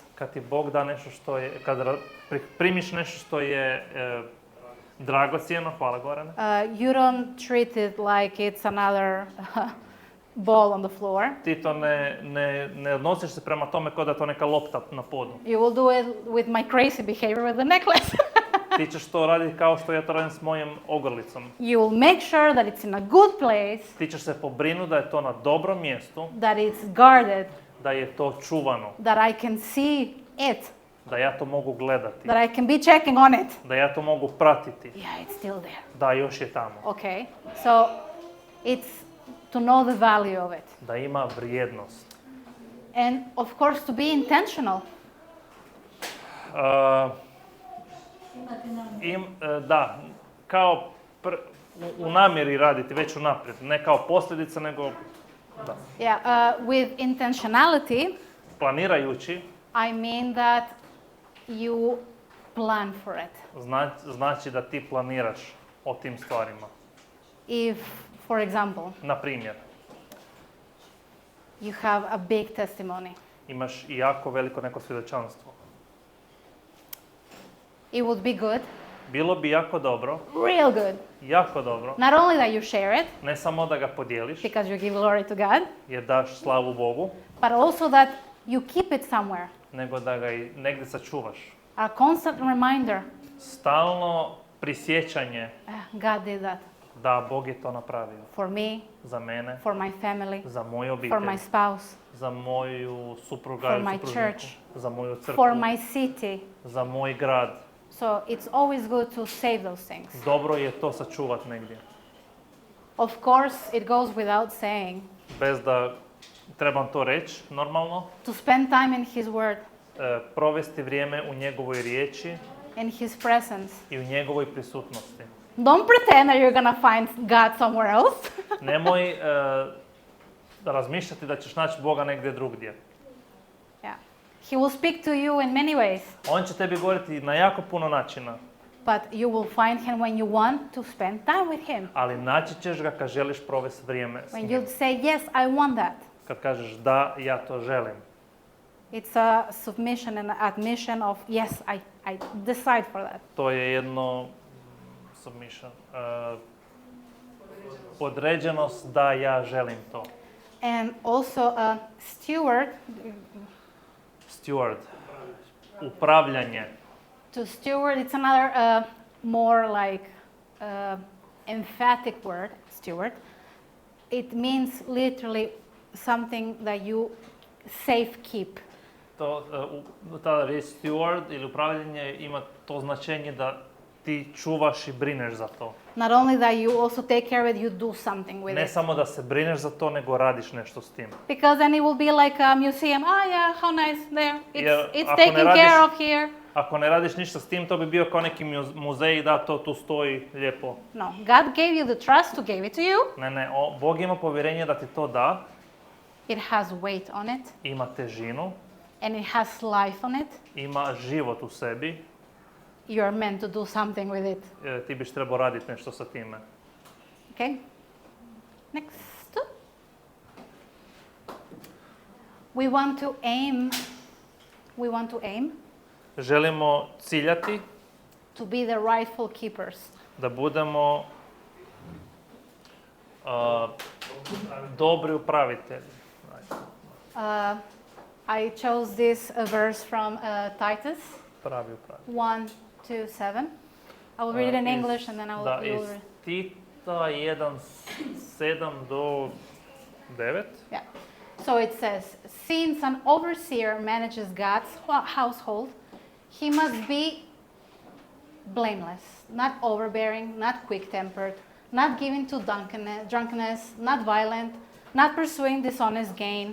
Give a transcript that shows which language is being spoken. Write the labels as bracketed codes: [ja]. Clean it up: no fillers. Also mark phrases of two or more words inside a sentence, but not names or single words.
[hr] Kad ti Bog da nešto što je, kad primiš nešto što je dragocjeno, hvala Gorane, [en] you don't treat it like it's another ball on the floor. [hr] ti to ne odnosiš se prema tome kao da je to neka lopta na podu. [en] You will do it with my crazy behavior with the necklace. [hr] Ti ćeš to raditi kao što ja to radim s mojim ogrlicom. [en] You will make sure that it's in a good place, [hr] Ti ćeš se pobrinuti da je to na dobrom mjestu, [en] that it's guarded, [hr] da je to čuvano, [en] that I can see it, [hr] da ja to mogu gledati, [en] that I can be checking on it. [hr] da ja to mogu pratiti, [en] Yeah, it's still there. [hr] da još je tamo, [en] Okay, so it's to know the value of it. [hr] da ima vrijednost. [en] And of course to be intentional. [hr] Da, kao u namjeri raditi, već unaprijed, ne kao posljedica, nego da. [en] Yeah, with intentionality, [hr] Planirajući, [en] I mean that you plan for it. [hr] znači da ti planiraš o tim stvarima. [en] If, for example, [hr] Na primjer, [en] you have a big testimony, [hr] imaš i jako veliko neko svjedočanstvo. [en] it would be good [hr] bilo bi jako dobro, [en] real good, [hr] jako dobro, [en] not only that you share it, [hr] ne samo da ga podijeliš, [en] because you give glory to God, [hr] jer daš slavu Bogu, [en] but also that you keep it somewhere. [hr] nego da ga i negdje sačuvaš. [en] A constant reminder, [hr] Stalno prisjećanje [en] God did that [hr] da Bog je to napravio. [en] for me, [hr] Za mene, [en] for my family, [hr] za moju [en] for [hr] obitelj, [en] my spouse, [hr] za moju supruga [en] for [hr] ili [en] my [hr] supružniku, [en] church, [hr] za moju crkvu, [en] for my city. [hr] za moj grad. [en] So it's always good to save those things. [hr] Dobro je to sačuvat negdje. [en] Of course, it goes without saying [hr] Bez da trebam to reći, normalno. [en] to spend time in His Word, [hr] Provesti vrijeme u njegovoj riječi [en] in His presence. [hr] i u njegovoj prisutnosti. [en] Don't pretend that you're gonna find God somewhere else. [hr] Nemoj razmišljati da ćeš naći Boga negdje drugdje. [en] Yeah. He will speak to you in many ways, [hr] On će tebi govoriti na jako puno načina, [en] but you will find Him when you want to spend time with Him. [hr] ali naći ćeš ga kad želiš provesti vrijeme s [en] When [hr] njim. [en] you say, yes, I want that. [hr] Kad kažeš da, ja to želim. [en] It's a submission and admission of, yes, I decide for that. [hr] To je jedno submission. Podređenost da ja želim to. [en] And also a steward, [hr] Steward. Upravljanje. [en] to steward, it's another more like emphatic word, steward. It means literally something that you safe keep. [hr] Ta riječ steward ili upravljanje ima to značenje da ti čuvaš i brineš za to. [en] Not only that you also take care of it, you do something with [hr] Ne [en] it. [hr] samo da se brineš za to, nego radiš nešto s tim. [en] Because then it will be like a museum. Oh yeah, how nice there. [hr] Jer [en] It's [hr] ako ne [en] taken [hr] radiš- [en] care of here. [hr] Ako ne radiš ništa s tim, to bi bio kao neki muzej da to tu stoji lijepo. [en] No, God gave you the trust to give it to you. [hr] Ne, Bog ima povjerenje da ti to da, [en] It has weight on it, [hr] ima težinu, [en] and it has life on it. [hr] ima život u sebi, [en] You are meant to do something with it. [hr] ti biš trebao raditi nešto sa time. [en] Okay? Next. We want to aim [hr] Želimo ciljati [en] to be the rightful keepers. [hr] da budemo dobri upravitelji. [en] I chose this verse from Titus [hr] Pravi upravitelji. [en] 1:7. I will read it in English and then you [hr] Da, will iz read. Tita 1:7 do 9. [en] Yeah. So it says, since an overseer manages God's household, he must be blameless, not overbearing, not quick-tempered, not given to drunkenness, not violent, not pursuing dishonest gain.